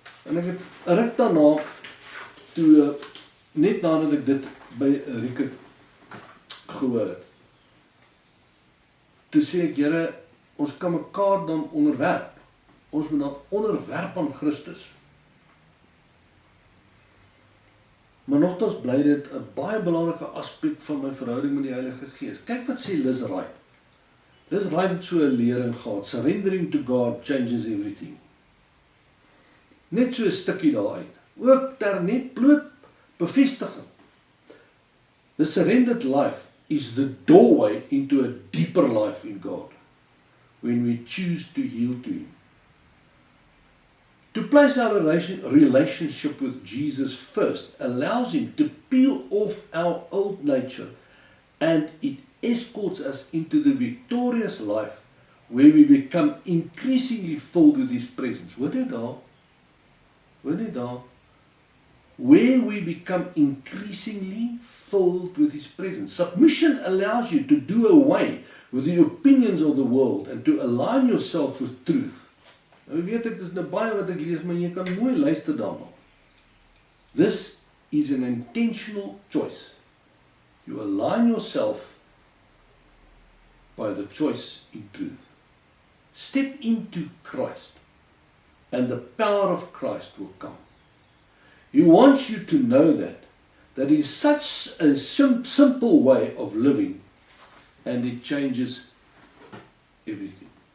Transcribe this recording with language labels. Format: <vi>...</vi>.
<af>En ek het 'n ruk daarna, toe, net nadat ek dit by Riekert gehoor het, toe sê ek, Here, ons kan mekaar dan onderwerp. Ons moet dan onderwerp aan Christus. Maar nogtans bly dit 'n baie belangrike aspek van my verhouding met die Heilige Gees. Kyk wat sê Liz Wright. Liz Wright het so 'n lering gehad.</af> <en>Surrendering to God changes everything.</en> <af>Net so 'n stukkie daaruit. Ook ter net bloot bevestiging.</af> <en>The surrendered life is the doorway into a deeper life in God, when we choose to yield to Him. To place our relationship with Jesus first allows Him to peel off our old nature, and it escorts us into the victorious life where we become increasingly filled with His presence.</en> <af>Hoor dit daar? Hoor dit daar?</af> <en>Where we become increasingly filled with His presence. Submission allows you to do away with the opinions of the world and to align yourself with truth.</en> <af>Nou weet ek, dis nou baie wat ek lees, maar jy kan mooi luister daarna.</af> <en>This is an intentional choice. You align yourself by the choice in truth. Step into Christ, and the power of Christ will come. He wants you to know that is such a simple way of living, and it changes everything.</en>